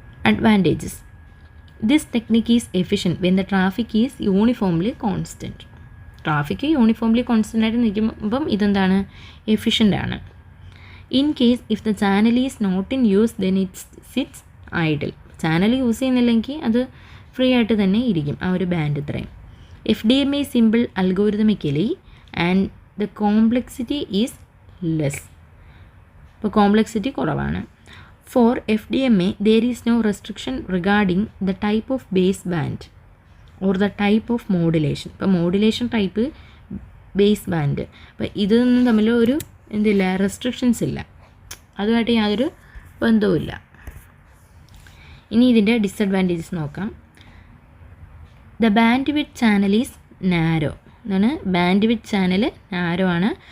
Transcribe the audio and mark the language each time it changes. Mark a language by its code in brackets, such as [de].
[en] Advantages: this technique is efficient when the traffic is uniformly constant. [ml] Traffic uniformly constant ആയിട്ട് നിൽക്കുമ്പം ഇതെന്താണ്? Efficient ആണ്. [en] In case if the channel is not in use then it's sits idle. [ml] Channel use ചെയ്യുന്നില്ലെങ്കിൽ അത് free ആയിട്ട് തന്നെ ഇരിക്കും ആ ഒരു ബാൻഡ് ഇത്രയും. [en] Fdma is simple algorithmically and the complexity is less. [ml] ഇപ്പോൾ കോംപ്ലക്സിറ്റി കുറവാണ്. [en] For Fdma there is no restriction regarding the type of base band or the type of modulation. [ml] ഇപ്പോൾ മോഡുലേഷൻ ടൈപ്പ്, ബേസ് ബാൻഡ്, അപ്പോൾ ഇതൊന്നും തമ്മിൽ ഒരു എന്തില്ല, restrictions ഇല്ല. അതുമായിട്ട് യാതൊരു ബന്ധവുമില്ല. ഇനി ഇതിൻ്റെ ഡിസഡ്വാൻറ്റേജസ് നോക്കാം. [en] the bandwidth channel is narrow [ml] എന്നാണ്. ബാൻഡ് വിഡ്ത്ത് ചാനൽ നാരോ ആണ്.